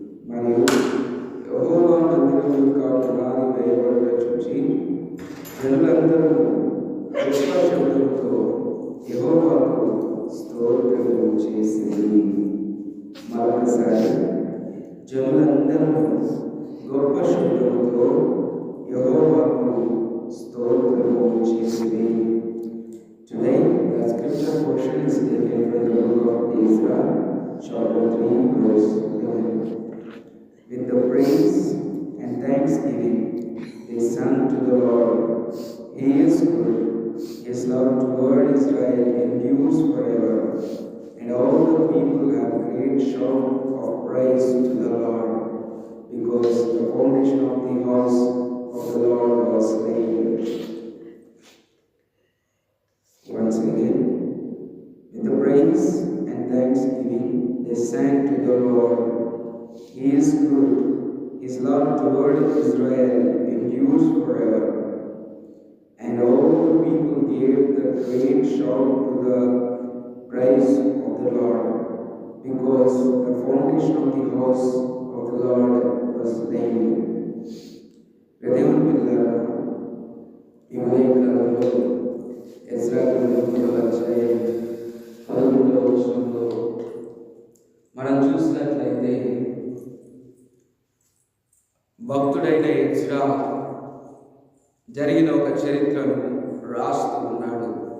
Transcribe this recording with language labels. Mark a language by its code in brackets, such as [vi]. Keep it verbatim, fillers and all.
[te] మరియు యెహోవా మందిరం యొక్క పునాది వేయబడుట చూచి జనులందరూ గొప్ప శబ్దముతో యెహోవాకు స్తోత్రము చేసిరి. మరొకసారి జనులందరూ గొప్ప శబ్దముతో యెహోవాకు స్తోత్రము చేసిరి. [en] Today, the scripture portion is taken from the book of Ezra, chapter three, verse eleven. With the praise and thanksgiving, they sang to the Lord. He is good, His love toward Israel endures forever. And all the people have great shout of praise to the Lord, because the foundation of the house of the Lord was laid. Once again, with the praise and thanksgiving, they sang to the Lord. He is good, His love toward Israel endures forever. And all the people gave the great shout to the praise of the Lord, because the foundation of the house of the Lord was laid. [te] దేవుని పిల్లలారా, ఈ ఉదయకాలంలో Ezra గ్రంథంలో అధ్యాయం పదకొండవ వచనంలో మనం చూసినట్లయితే భక్తుడైన ఎజ్రా జరిగిన ఒక చరిత్రను రాస్తూ ఉన్నాడు.